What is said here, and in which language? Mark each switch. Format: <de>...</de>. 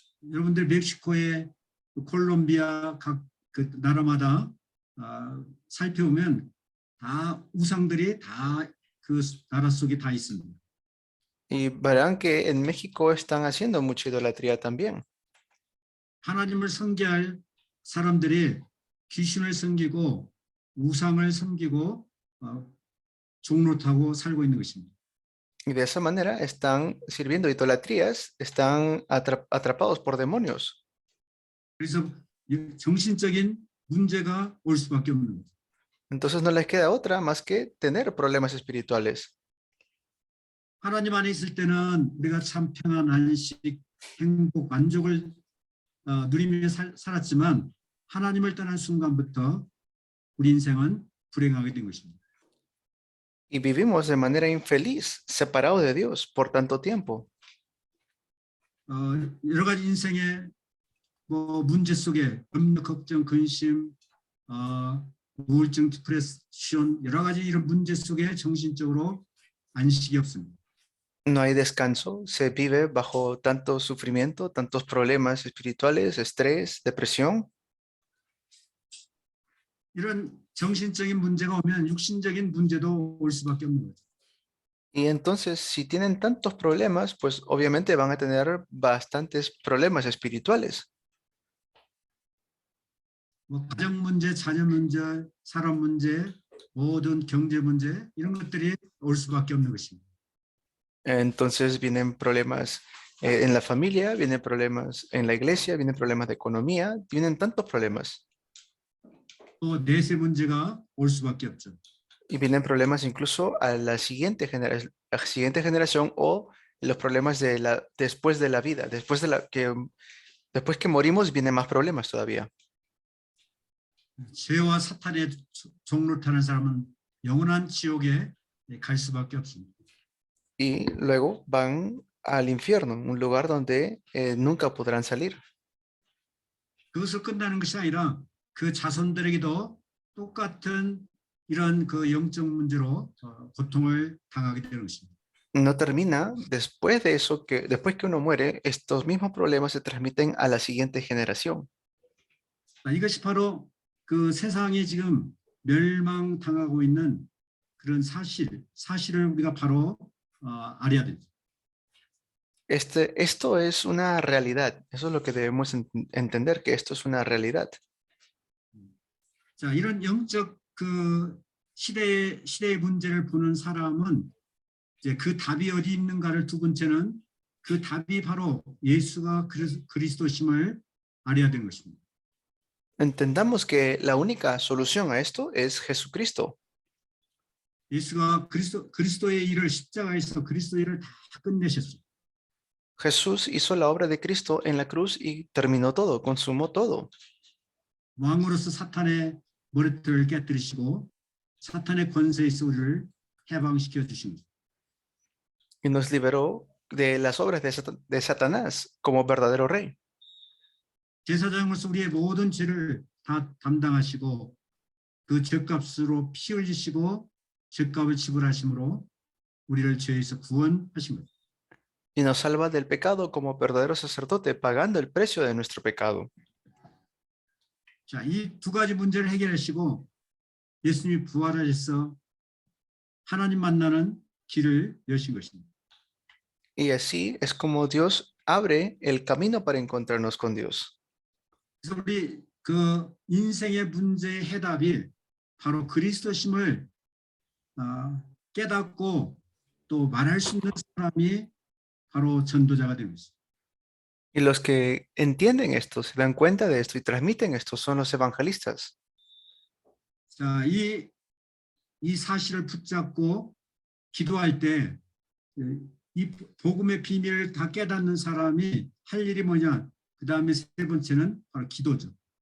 <ko>여러분들 멕시코의 콜롬비아 각 그 나라마다 살펴보면 다 우상들이 다 그 나라 속에 다 있습니다.</ko> <es>Y verán que en México están haciendo mucha idolatría también.</es> <ko>하나님을 섬겨야 할 사람들이 귀신을 섬기고 우상을 섬기고 종로 타고 살고 있는 것입니다.</ko> <es>Y de esa manera están sirviendo idolatrías, están atrapados por demonios.</es> <ko>그래서 정신적인 문제가 올 수밖에 없는 거죠.</ko> <es>Entonces no les queda otra más que tener problemas espirituales.</es> <ko>하나님 안에 있을 때는 우리가 참 평안, 안식, 행복, 만족을 누리며 살았지만 하나님을 떠난 순간부터 우리 인생은 불행하게 된 것입니다.</ko> <es>Y vivimos de manera infeliz, separados de Dios por tanto tiempo.</es> <ko>여러 가지 인생의 문제 속에 염려, 걱정, 근심, 우울증, 디프레션 여러 가지 이런 문제 속에 정신적으로 안식이 없습니다.</ko> <es>No hay descanso, se vive bajo tanto sufrimiento, tantos problemas espirituales, estrés, depresión.</es> <ko>이런 정신적인 문제가 오면 육신적인 문제도 올 수밖에 없는 거죠.</ko> <es>Y entonces, si tienen tantos problemas, pues obviamente van a tener bastantes problemas espirituales.</es> <ko>가정 문제, 자녀 문제, 사람 문제, 모든 경제 문제 이런 것들이 올 수밖에 없는 것입니다.</ko> <es>Entonces vienen problemas en la familia, vienen problemas en la iglesia, vienen problemas de economía, vienen tantos problemas.</es> <ko>또 내세 문제가 올 수밖에 없죠.</ko> <es>Y vienen problemas incluso a la siguiente generación o los problemas después de la vida, después que morimos vienen más problemas todavía.</es> <ko>죄와 사탄의 종로 타는 사람은 영원한 지옥에 갈 수밖에 없습니다.</ko> <es>Y luego van al infierno, un lugar donde nunca podrán salir.</es> <ko>그것을 끝나는 것이 아니라 그 자손들에게도 똑같은 이런 그 영적 문제로 고통을 당하게 되는 것입니다.</ko> <es>No termina después de eso, después que uno muere, estos mismos problemas se transmiten a la siguiente generación.</es> <ko>이것이 바로 그 세상이 지금 멸망당하고 있는 그런 사실을 우리가 바로 알아야 됩니다.</ko> <es>Esto es una realidad. Eso es lo que debemos entender, que esto es una realidad.</es> <ko>자, 이런 영적 그 시대의 문제를 보는 사람은 이제 그 답이 어디 있는가를 두 번째는 그 답이 바로 예수가 그리스도심을 알아야 되는 것입니다.</ko> <es>Entendamos que la única solución a esto es Jesucristo.</es> <ko>예수가 그리스도의 일을 십자가에서 그리스도의 일을 다 끝내셨어요.</ko> <es>Jesús hizo la obra de Cristo en la cruz y terminó todo, consumó todo.</es> <ko>왕으로서 사탄의 머리털을 깨뜨리시고 사탄의 권세에서 우리를 해방시켜 주신 거죠.</ko> <es>Y nos liberó de las obras de Satanás como verdadero rey.</es> <ko>제사장으로서 우리의 모든 죄를 다 담당하시고 그 죄값으로 피 흘리시고 죄값을 지불하심으로 우리를 죄에서 구원하신 거죠.</ko> <es>Y nos salva del pecado como verdadero sacerdote, pagando el precio de nuestro pecado.</es> <ko>자, 이 두 가지 문제를 해결하시고 예수님이 부활하셔서 하나님 만나는 길을 여신 것입니다.</ko> <es>Y así es como Dios abre el camino para encontrarnos con Dios.</es> <ko>그래서 우리 그 인생의 문제의 해답이 바로 그리스도심을 깨닫고 또 말할 수 있는 사람이 바로 전도자가 되는 것입니다.</ko> <es>Y los que entienden esto, se dan cuenta de esto y transmiten esto son los evangelistas.</es> <ko>자, 이 사실을 붙잡고 기도할 때 이 복음의 비밀을 다 깨닫는 사람이 할 일이 뭐냐? 그 다음에 세 번째는 바로 기도죠.</ko>